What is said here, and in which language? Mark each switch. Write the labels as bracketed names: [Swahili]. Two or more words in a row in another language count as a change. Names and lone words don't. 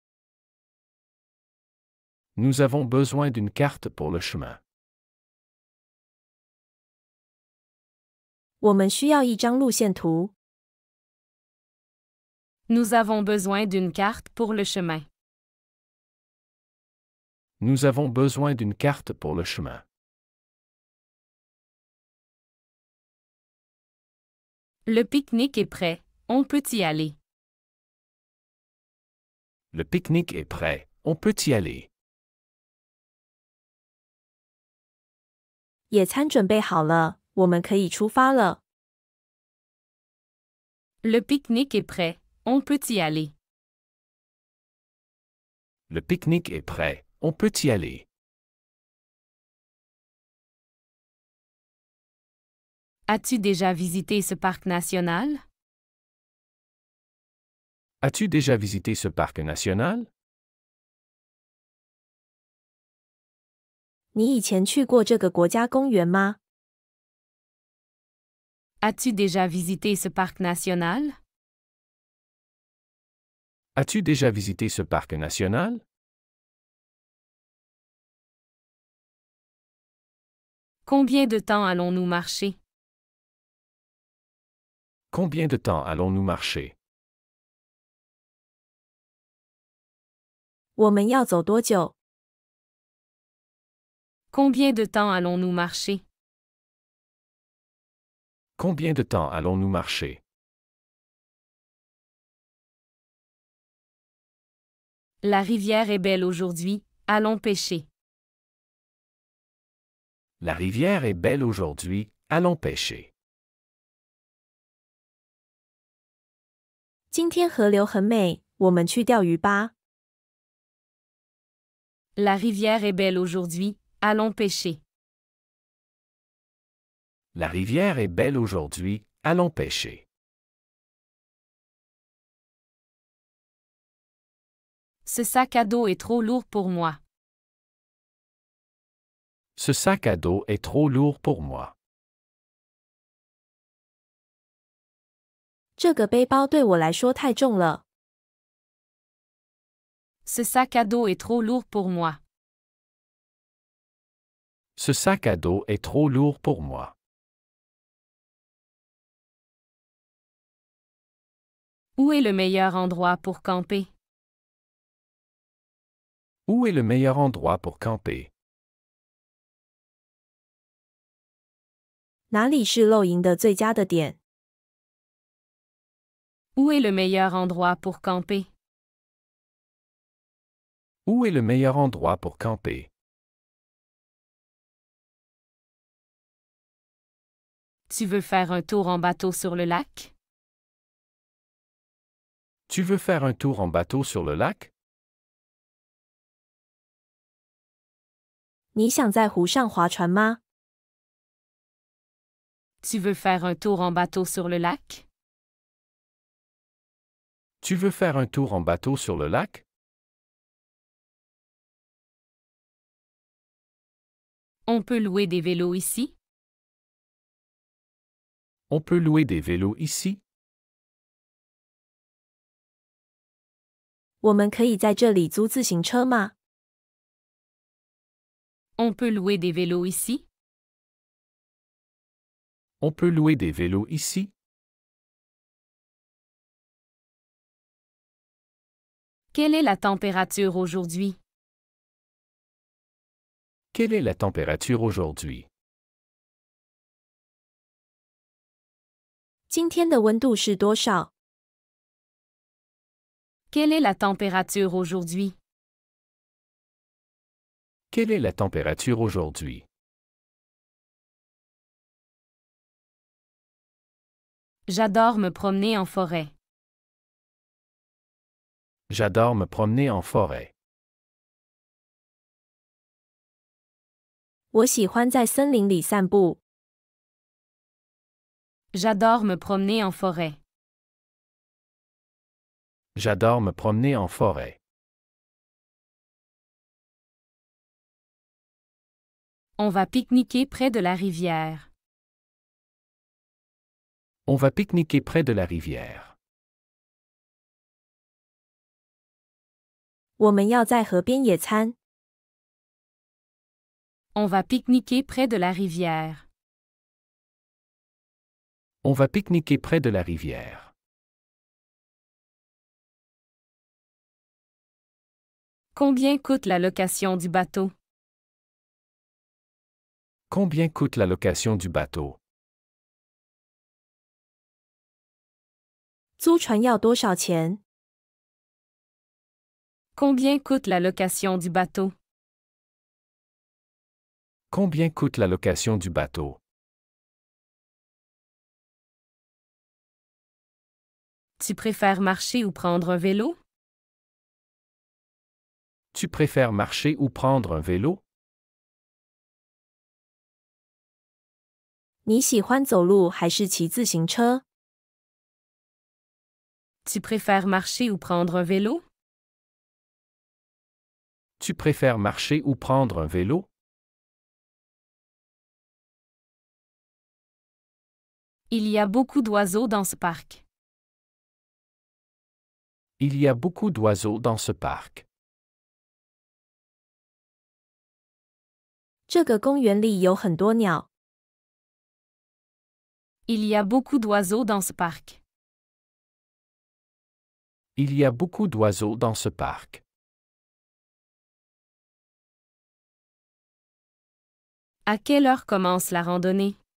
[French] Nous avons besoin d'une carte pour le chemin. [Chinese] 我们需要一张路线图。 [French] Nous avons besoin d'une carte pour le chemin. Nous avons besoin d'une carte pour le chemin. Le pique-nique est prêt, on peut y aller. Le pique-nique est prêt, on peut y aller. [Chinese] 野餐准备好了，我们可以出发了。 [French] Le pique-nique est prêt, on peut y aller. Le pique-nique est prêt, on peut y aller. As-tu déjà visité ce parc national? As-tu déjà visité ce parc national? [Chinese] 你以前去过这个国家公园吗？ [French] As-tu déjà visité ce parc national? As-tu déjà visité ce parc national? Combien de temps allons-nous marcher? Combien de temps allons-nous marcher? [Chinese] 我们要走多久？ [French] Combien de temps allons-nous marcher? Combien de temps allons-nous marcher? La rivière est belle aujourd'hui, allons pêcher. La rivière est belle aujourd'hui, allons pêcher. [Chinese] 今天河流很美，我们去钓鱼吧。 [French] La rivière est belle aujourd'hui, allons pêcher. La rivière est belle aujourd'hui, allons pêcher. Ce sac à dos est trop lourd pour moi. Ce sac à dos est trop lourd pour moi. [Chinese] 这个背包对我来说太重了。 [French] Ce sac à dos est trop lourd pour moi. Ce sac à dos est trop lourd pour moi. Où est le meilleur endroit pour camper? Où est le meilleur endroit pour camper? [Chinese] 哪里是露营的最佳的点？ [French] Où est le meilleur endroit pour camper? Où est le meilleur endroit pour camper? Tu veux faire un tour en bateau sur le lac? Tu veux faire un tour en bateau sur le lac? [Chinese] 你想在湖上划船吗？ [French] Tu veux faire un tour en bateau sur le lac? Tu veux faire un tour en bateau sur le lac? On peut louer des vélos ici? On peut louer des vélos ici? [Chinese] 我们可以在这里租自行车吗？ [French] On peut louer des vélos ici? On peut louer des vélos ici? Quelle est la température aujourd'hui? Quelle est la température aujourd'hui? [Chinese] 今天的温度是多少？ [French] Quelle est la température aujourd'hui? Quelle est la température aujourd'hui? J'adore me promener en forêt. J'adore me promener en forêt. [Chinese] 我喜欢在森林里散步。 [French] J'adore me promener en forêt. J'adore me promener en forêt. On va pique-niquer près de la rivière. On va pique-niquer près de la rivière. [Chinese] 我们要在河边野餐。 [French] On va pique-niquer près de la rivière. On va pique-niquer près de la rivière. Combien coûte la location du bateau? Combien coûte la location du bateau? [Chinese] 租船要多少钱？ [French] Combien coûte la location du bateau? Combien coûte la location du bateau? Tu préfères marcher ou prendre un vélo? Tu préfères marcher ou prendre un vélo? [Chinese] 你喜欢走路还是骑自行车？ [French] Tu préfères marcher ou prendre un vélo? Tu préfères marcher ou prendre un vélo? Il y a beaucoup d'oiseaux dans ce parc. Il y a beaucoup d'oiseaux dans ce parc. [Chinese] 这个公园里有很多鸟。 [French] Il y a beaucoup d'oiseaux dans ce parc. Il y a beaucoup d'oiseaux dans ce parc. À quelle heure commence la randonnée?